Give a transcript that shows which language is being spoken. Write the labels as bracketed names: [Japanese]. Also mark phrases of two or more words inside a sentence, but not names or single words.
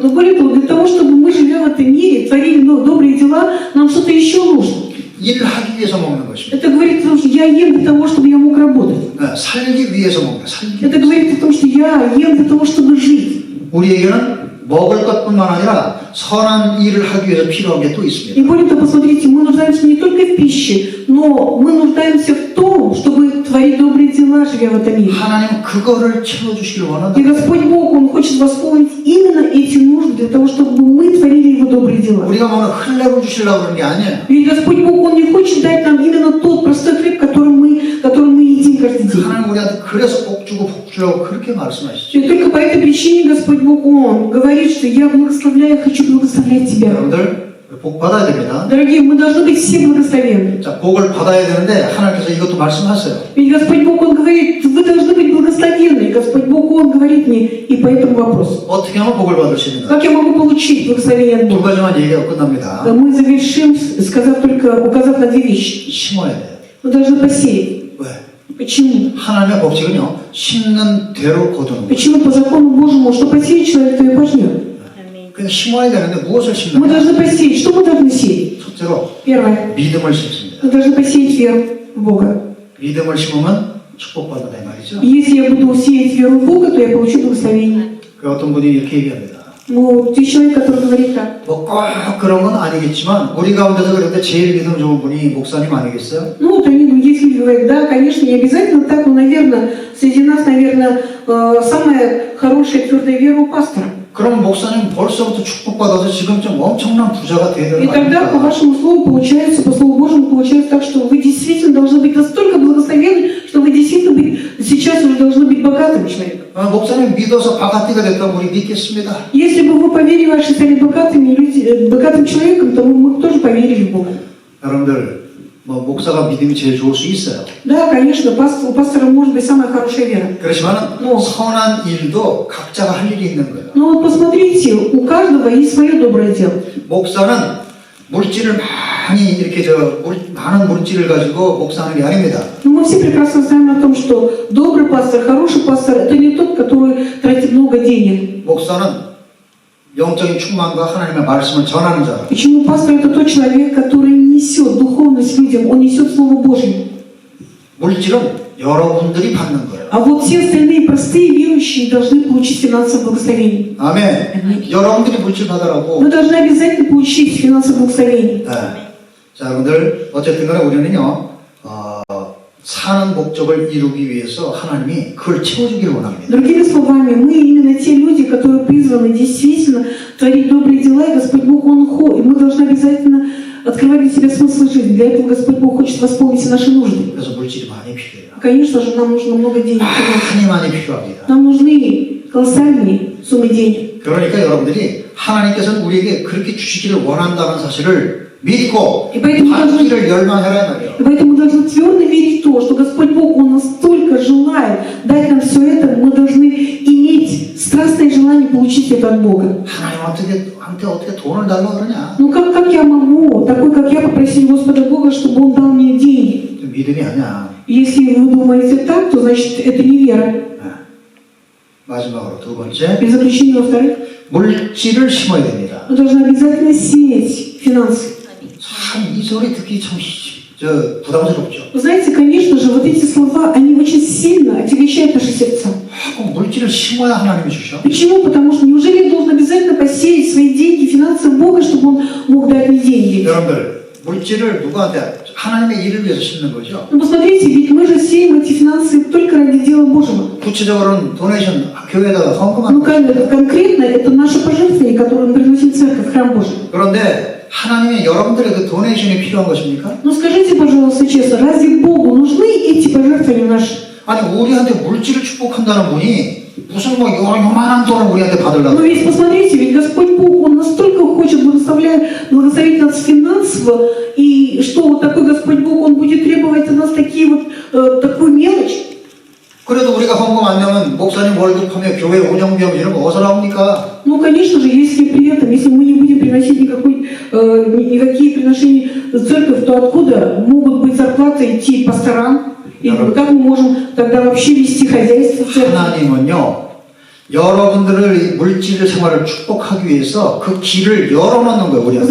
[Russian] Но более того, для того, чтобы мы, живя в этом мире, творили добрые дела, нам что-то еще нужно. [Korean] 일하기 위해서 먹는 것입니다. [Russian] Это говорит о том, что я ем для того, чтобы я мог работать. [Korean] 네, 살기 위해서 먹는 거예요. 살기 [Russian] Это говорит о том, что я ем для того, чтобы жить. [Korean] 우리에게는 먹을 것뿐만 아니라 선한 일을 하기 위해서 필요한 게 또 [Russian] И [Korean] 있습니다. [Russian] более того, посмотрите, мы нуждаемся не только в пище, но мы нуждаемся в том, чтобы творить добрые дела, живя в этом мире. [Korean] 하나님은 그거를 채워주시길 원한다. [Russian] И Господь Бог, Он хочет восполнить именно эти нужды для того, чтобы мы творили Его добрые дела. [Korean] 우리가 먹는 хлеб을 주시려고 그러는 게 아니에요. [Russian] Ведь Господь Бог, Он не хочет дать нам именно тот простой хлеб, который мы едим каждый день. [Korean] 하나님 우리한테 그래서 복 주고 복 주려고 그렇게 말씀하시죠. [Russian] И только по этой причине Господь Бог, Он говорит, что я благословляю, хочу благословлять тебя. [Korean] 여러분들 복 받아야 됩니다. [Russian] Дорогие, мы должны быть все благословенны. [Korean] 자, 복을 받아야 되는데 하나님께서 이것도 말씀하세요. [Russian] Ведь Господь Бог, Он говорит, вы должны быть благословенны. И Господь Бог, Он говорит мне и по этому вопросу. [Korean] 어떻게 하면 복을 받을 수 있는가? [Russian] Как я могу получить благословение от [Korean] 두 [Russian] Бога? [Korean] 가지만 얘기하고 끝납니다. [Russian] Мы завершим, указав на две вещи. [Korean] 심어야 돼요. [Russian] Мы должны посеять. [Korean] 왜? [Russian] Почему? [Korean] 하나님의 법칙은요, 심는 대로 거두는 거예요. [Russian] Почему по закону Божьему, что посеет человек, то и пожнет? [Korean] 그러니까 심어야 되는데 무엇을 [Russian] Мы [Korean] 심느냐? [Russian] должны посеять. Что мы должны сеять? [Korean] 첫째로 [Russian] Первое. [Korean] 믿음을 심습니다. [Russian] Мы должны посеять веру в Бога. [Korean] 믿음을 심으면 축복받는다 이 말이죠. [Russian] И если я буду сеять веру в Бога, то я получу благословение. [Korean] 그 어떤 분이 이렇게 얘기합니다. [Russian] Ну, есть человек, который говорит так. [Korean] 뭐 꼭 그런 건 아니겠지만 우리 가운데서 그런데 제일 믿음 좋은 분이 목사님 아니겠어요? [Russian] Ну, вот они, есть люди говорят, да, конечно, не обязательно так, но, наверное, среди нас, наверное, самая хорошая твердая вера у пастора. [Korean] 그럼 목사님 벌써부터 축복받아서 지금 좀 엄청난 부자가 돼야 되는 [Russian] И [Korean] 거 [Russian] тогда, по [Korean] 아닙니까? [Russian] вашему слову, получается, по слову Божьему, получается так, что вы действительно должны быть настолько благословенны, что вы действительно сейчас уже должны быть богатым человеком. [Korean] 목사님 믿어서 바가티가 됐다면 우리 믿겠습니다. [Russian] Если бы вы поверили, ваши стали богатым человеком, то мы тоже поверили в Бога. [Korean] 여러분들 뭐 목사가 믿음이 제일 좋을 수 있어요. [Russian] Да, конечно, у пастора может быть самая хорошая вера. [Korean] 그렇지만 뭐. 선한 일도 각자가 할 일이 있는 거예요. [Russian] Но вот посмотрите, у каждого есть свое доброе дело. [Korean] 목사는 물질을 많이 이렇게 많은 물질을 가지고 목사하는 게 아닙니다. [Russian] Но мы все прекрасно знаем о том, что добрый пастор, хороший пастор – это не тот, который тратит много денег. [Korean] 목사는 영적인 충만과 하나님의 말씀을 전하는 자라. [Russian] Почему пастор – это тот человек, который несет духовность людям, он несет Слово Божье. [Korean] 물질은 여러분들이 받는 거예요. [Russian] А вот все остальные простые верующие должны получить финансовое благословение. [Korean] 아멘. 여러분들이 물질 받으라고. [Russian] Вы должны обязательно получить финансовое благословение. [Korean] 네. 자, 여러분들 어쨌든 간에 우리는요. 사는 목적을 이루기 위해서 하나님이 그걸 채워주기를 원합니다. [Russian] Другими словами, мы именно те люди, которые призваны действительно творить добрые дела, и Господь Бог, и мы должны обязательно открывать для себя смысл жизни. Для этого Господь Бог хочет восполнить все наши нужды. [Korean] 그래서 물질이 많이 필요해요. [Russian] Конечно же, нам нужно много денег. [Korean] 많이 필요합니다. [Russian] Нам нужны колоссальные суммы денег. [Korean] 그러니까 여러분들이 하나님께서는 우리에게 그렇게 주시기를 원한다는 사실을 믿고 받기를 열망해라 말이에요. [Russian] И поэтому мы должны твердо верить в то, что Господь Бог, Он настолько желает дать нам все это, мы должны иметь страстное желание получить это от Бога. [Korean] 하나님한테 어떻게 돈을 달라고 그러냐? [Russian] Ну как я могу, такой как я, попросить Господа Бога, чтобы Он дал мне деньги? [Korean] 믿음이 아니야. [Russian] Если вы думаете так, то значит это не вера. [Korean] 마지막으로 두 번째, [Russian] И заключение, во-вторых, [Korean] 물질을 심어야 됩니다. [Russian] мы должны обязательно сеять финансы. [Korean] 참 이 소리 듣기 참 부담스럽죠. [Russian] Вы знаете, конечно же, вот эти слова, они очень сильно отягощают наши сердца. [Korean] 물질을 심어야 하나님이 주셔? [Russian] Почему? Потому что неужели я должен обязательно посеять свои деньги, финансы Бога, чтобы Он мог дать мне деньги? [Korean] 여러분들, 물질을 누구한테? 하나님의 일을 위해서 심는 거죠. [Russian] Ну посмотрите, ведь мы же сеем эти финансы только ради дела Божьего. [Korean] 구체적으로는 도네이션 교회에다가 [Russian] Ну [Korean] 헌금하는 거죠. [Russian] конкретно это наше пожертвование, которое мы приносим в церковь, в храм Божий. [Korean] 그런데 하나님의 여러분들의 그 도네이션이 필요한 것입니까? [Russian] Ну скажите, пожалуйста, честно, разве Богу нужны эти пожертвования наши? [Korean] 아니 우리한테 물질을 축복한다는 분이 무슨 뭐 요만한 돈을 우리한테 받으려고. [Russian] Но ведь посмотрите, ведь Господь Бог, Он настолько хочет благословить нас финансово, и что вот такой Господь Бог, Он будет требовать от нас такую мелочь? [Korean] 그래도 우리가 헌금 안 내면 목사님 월급하며 교회 운영비용 이런 거 어디서 나옵니까? [Russian] Ну, конечно же, если при этом, если мы не будем приносить никакие приношения в церковь, то откуда могут быть зарплаты идти пасторам? И как мы можем тогда вообще вести хозяйство в церкви? [Korean] 하나님은요, 여러분들의 물질 생활을 축복하기 위해서 그 길을 열어놓는 거예요, 우리한테.